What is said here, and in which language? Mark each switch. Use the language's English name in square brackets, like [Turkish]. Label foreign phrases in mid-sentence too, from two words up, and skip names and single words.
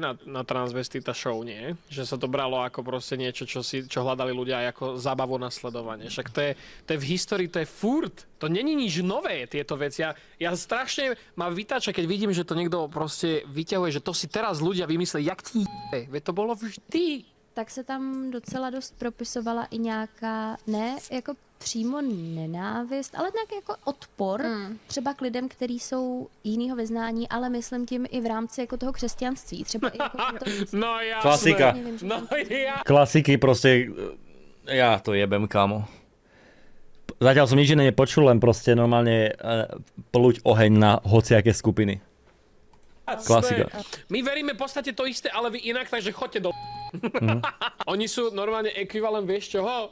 [Slovak] Na transvestita show, nie? Že sa to bralo ako proste niečo, čo hľadali ľudia aj ako zábavu na sledovanie. Však to je v histórii, to je furt. To není nič nové, tieto veci. Ja strašne ma vytáča, keď vidím, že to niekto proste vyťahuje, že to si teraz ľudia vymysleli, jak ti je. Veď to bolo vždy. [Czech] Tak se tam docela dost propisovala i nějaká, ne jako přímo nenávist, ale nějaký jako odpor třeba k lidem, kteří jsou jinýho vyznání, ale myslím tím i v rámci jako toho křesťanství. Třeba i jako [Slovak] no jasné. Klasika. Klasiky proste, ja to jebem, kámo. Zatiaľ som nič iné nepočul, len proste normálne plúť oheň na hociaké skupiny. Klasika. My veríme v podstate to isté, ale vy inak, takže choďte do... Oni sú normálne ekvivalent, vieš čoho?